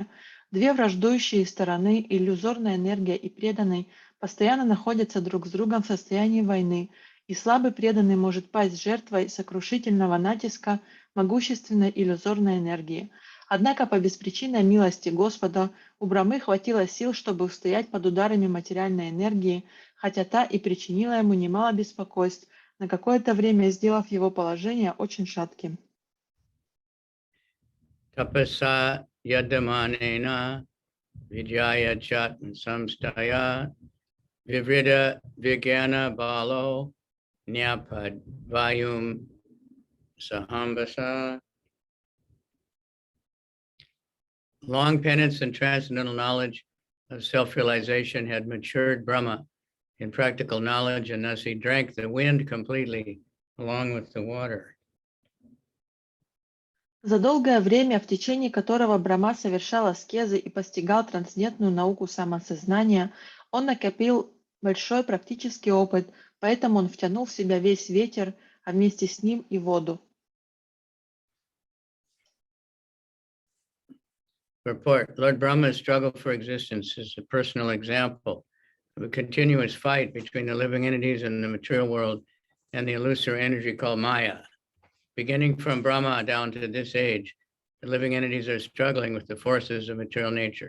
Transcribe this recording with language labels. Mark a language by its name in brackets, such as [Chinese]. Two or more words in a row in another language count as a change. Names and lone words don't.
[Russian] Две враждующие стороны, иллюзорная энергия и преданный, постоянно находятся друг с другом в состоянии войны, и слабый преданный может пасть жертвой сокрушительного натиска могущественной иллюзорной энергии. Однако по беспричинной милости Господа у Брамы хватило сил, чтобы устоять под ударами материальной энергии, хотя та и причинила ему немало беспокойств, на какое-то время сделав его положение очень шатким. [Sanskrit] तपस यदमनेन विजय चत्मन् संस्तय विव्रिद विज्ञान बलो न्यपद् वायुं सहम्बस. [English] Long penance and transcendental knowledge of self-realization had matured Brahma in practical knowledge, and thus he drank the wind completely along with the water. [Russian] За долгое время, в течение которого Брахма совершал аскезы и постигал трансцендентную науку самосознания, он накопил большой практический опыт, поэтому он втянул в себя весь ветер, а вместе с ним и воду. [English] Report: Lord Brahma's struggle for existence is a personal example of a continuous fight between the living entities in the material world and the illusory energy called Maya. Beginning from Brahma down to this age, the living entities are struggling with the forces of material nature.